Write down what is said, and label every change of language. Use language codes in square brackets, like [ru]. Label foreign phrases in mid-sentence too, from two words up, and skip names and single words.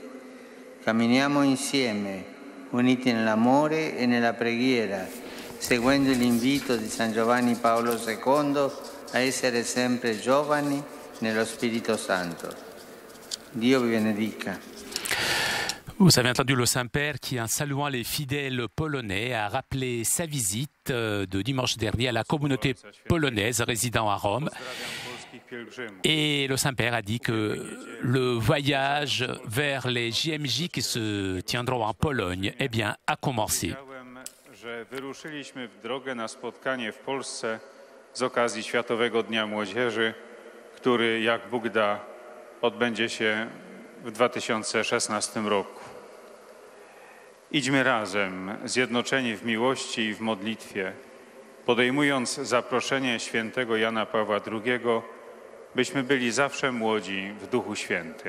[it] Camminiamo insieme, uniti nell'amore e nella preghiera, seguendo l'invito di San Giovanni Paolo II a essere sempre giovani nello Spirito Santo. Dio vi benedica. [fr] Vous avez entendu le Saint-Père qui, en saluant les fidèles polonais, a rappelé sa visite de dimanche dernier à la communauté polonaise résidant à Rome. Et le Saint-Père a dit que le voyage vers les JMJ qui se tiendront en Pologne, eh bien, a commencé. [pl] Że wyruszyliśmy w drogę na spotkanie w Polsce z okazji Światowego Dnia Młodzieży, który, jak Bóg da, odbędzie się w 2016 roku. Idźmy razem, zjednoczeni w miłości i w modlitwie, podejmując zaproszenie świętego Jana Pawła II, byśmy byli zawsze młodzi w Duchu Świętym.